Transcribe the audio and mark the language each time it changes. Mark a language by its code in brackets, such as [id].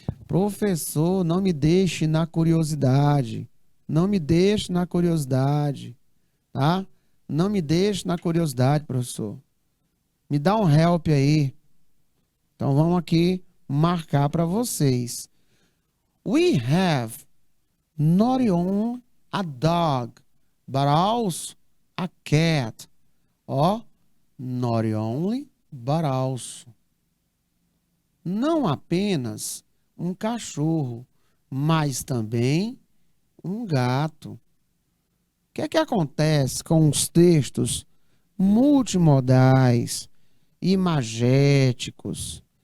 [pt] Professor, não me deixe na curiosidade. Não me deixe na curiosidade, tá? Não me deixe na curiosidade, professor. Me dá um help aí. Então vamos aqui marcar para vocês. [en] We have not only a dog, but also a cat. Ó, not only, but also. [pt] Não apenas um cachorro, mas também um gato. O que é que acontece com os textos multimodais, imagéticos?